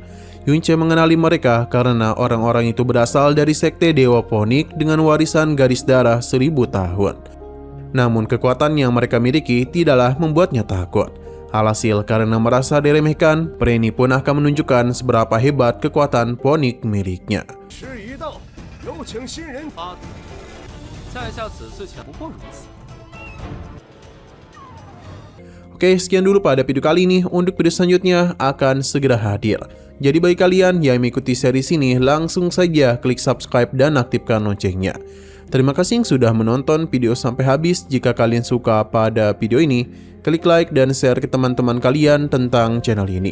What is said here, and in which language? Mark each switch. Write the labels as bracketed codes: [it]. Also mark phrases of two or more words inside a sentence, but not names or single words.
[id] Yunce mengenali mereka karena orang-orang itu berasal dari sekte Dewa Ponik dengan warisan garis darah 1000 tahun. Namun kekuatan yang mereka miliki tidaklah membuatnya takut. Alhasil karena merasa diremehkan, pria ini pun akan menunjukkan seberapa hebat kekuatan Ponik miliknya. [zh] 时已到，有请新人。在下此次前不过如此。 [id] Oke, sekian dulu pada video kali ini. Untuk video selanjutnya akan segera hadir. Jadi bagi kalian yang mengikuti seri ini, langsung saja klik subscribe dan aktifkan loncengnya. Terima kasih yang sudah menonton video sampai habis. Jika kalian suka pada video ini, klik like dan share ke teman-teman kalian tentang channel ini.